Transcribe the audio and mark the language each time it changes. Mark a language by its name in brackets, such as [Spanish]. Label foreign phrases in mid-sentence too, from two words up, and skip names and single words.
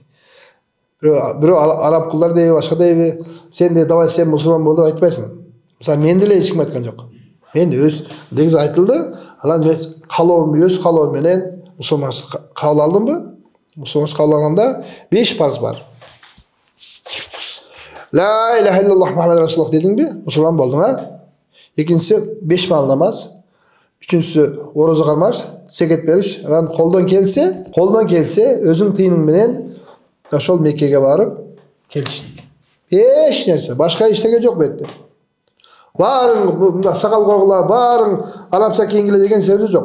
[Kyrgyz] Бирөө араб кулдар дейби, башка дейби, сен де давай сен мусулман бол деп айтпайсың. Мисалы мен деле эч ким айткан жок. Мен өз негизи айтылды, анан мен өз каалоом менен мусулманчылыкка кабыл алдымбы? Мусулманчылыкка кабыл алганда 5 парыз бар. [Arabic] لا إله إلا الله محمد رسول الله дедиңби? [Kyrgyz] Мусулман болдуң, а? Экинчиси 5 маал намаз. Үчүнчүсү орозо кармаш, секет бериш. Анан колдон келсе, өзүң тыйының менен ошол Меккеге барып келиштик. Эч нерсе, башка эчтеке жок бу жерде. Баарың мында сакал коргула, баарың арабча кийингиле деген сөзү жок.